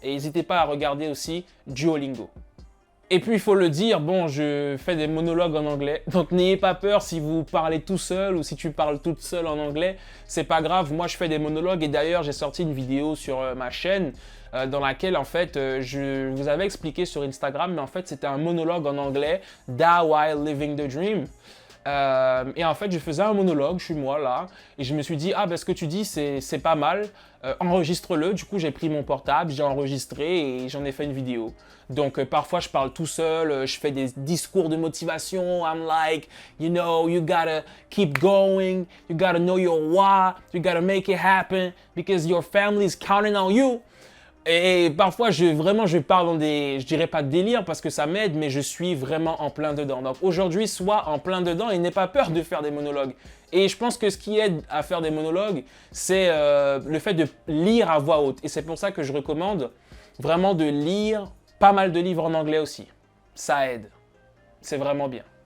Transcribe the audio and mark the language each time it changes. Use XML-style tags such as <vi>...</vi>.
<fr>Et n'hésitez pas à regarder aussi Duolingo. Et puis, il faut le dire, bon, je fais des monologues en anglais, donc n'ayez pas peur si vous parlez tout seul ou si tu parles toute seule en anglais, c'est pas grave, moi je fais des monologues et d'ailleurs j'ai sorti une vidéo sur ma chaîne dans laquelle en fait je vous avais expliqué sur Instagram, mais en fait c'était un monologue en anglais, That While Living the Dream. Et en fait, je faisais un monologue, je suis moi là, et je me suis dit, ah ben ce que tu dis c'est pas mal, enregistre-le. Du coup, j'ai pris mon portable, j'ai enregistré et j'en ai fait une vidéo. Donc, parfois, je parle tout seul, je fais des discours de motivation.</fr> <en>I'm like, you know, you gotta keep going, you gotta know your why, you gotta make it happen because your family is counting on you.</en> <fr>Et parfois, je parle dans des, je dirais pas de délire parce que ça m'aide, mais je suis vraiment en plein dedans. Donc aujourd'hui, sois en plein dedans et n'aie pas peur de faire des monologues. Et je pense que ce qui aide à faire des monologues, c'est le fait de lire à voix haute. Et c'est pour ça que je recommande vraiment de lire pas mal de livres en anglais aussi. Ça aide. C'est vraiment bien.</fr>